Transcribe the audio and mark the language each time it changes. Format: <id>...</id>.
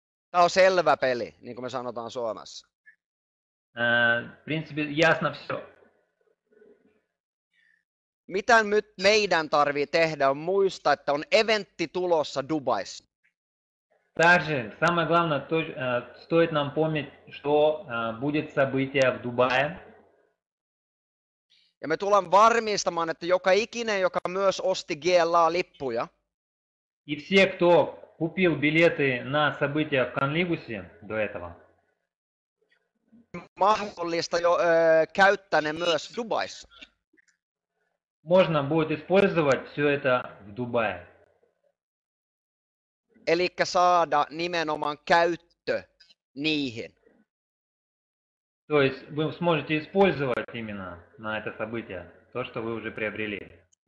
<fi>tämä on selvä peli, niin kuin me sanotaan Suomessa.</fi> <ru>в принципе, ясно все.</ru> <fi>Mitä nyt meidän tarvii tehdä on muistaa, että on eventti tulossa Dubaissa.</fi> <ru>Также самое главное, стоит нам помнить, что будет событие в Дубае.</ru> <fi>Ja me tullaan varmistamaan, että joka ikinen, joka myös osti GLA-lippuja,</fi> <ru>И все, кто купил билеты на события в Конлигусе до этого,</ru> <fi>mahdollista jo käyttää ne myös Dubaissa.</fi> <ru>можно будет использовать все это в Дубае.</ru> <fi>Eli saada nimenomaan käyttö niihin.</fi> <ru>То есть вы сможете использовать именно на это событие то, что вы уже приобрели.</ru>